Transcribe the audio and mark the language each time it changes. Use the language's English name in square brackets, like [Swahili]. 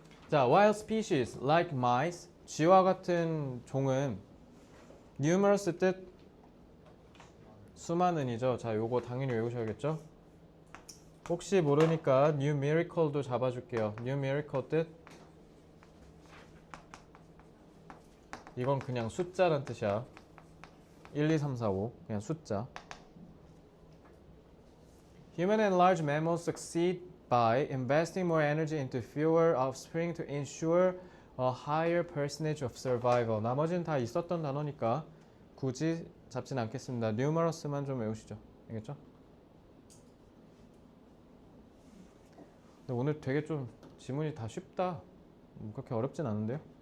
[Korean] 자, [English] while species like mice, [Korean] 쥐와 같은 종은 numerous 뜻 수많은이죠. 자, 요거 당연히 외우셔야겠죠? 혹시 모르니까 numerical도 잡아줄게요. numerical 뜻 이건 그냥 숫자란 뜻이야. 1, 2, 3, 4, 5 그냥 숫자. [English] Human and large mammals succeed by investing more energy into fewer offspring to ensure a higher percentage of survival. [Korean] 나머지는 다 있었던 단어니까 굳이 잡진 않겠습니다. numerous만 좀 외우시죠. 알겠죠? 근데 오늘 되게 좀 지문이 다 쉽다. 그렇게 어렵진 않은데요.